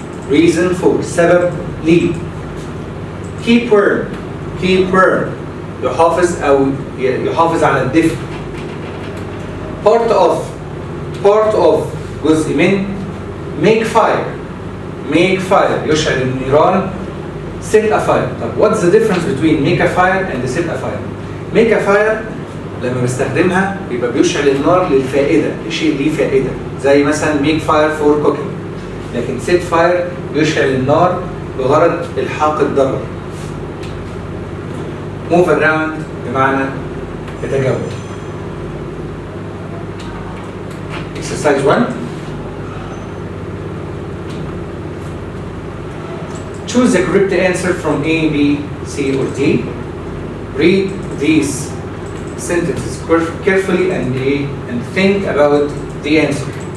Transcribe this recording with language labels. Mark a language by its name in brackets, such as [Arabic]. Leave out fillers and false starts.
[English] reason for [Arabic] سبب ليه. [English] keep warm [Arabic] يحافظ على الدفء. [English] part of [Arabic] جزء من. [English] make fire [Arabic] يشعل النيران. [English] set a fire. [Arabic] طب [English] what's the difference between make a fire and set a fire؟ make a fire [Arabic] لما بستخدمها يبقى بيشعل النار للفائدة، لشيء ليه فائدة، زي مثلا [English] make fire for cooking. [Arabic] لكن [English] set fire [Arabic] يشعل النار بغرض إلحاق الضرر. [English] move around [Arabic] بمعنى يتجول. [English] exercise 1. Choose the correct answer from A, B, C, or D. Read these sentences carefully and think about the answer.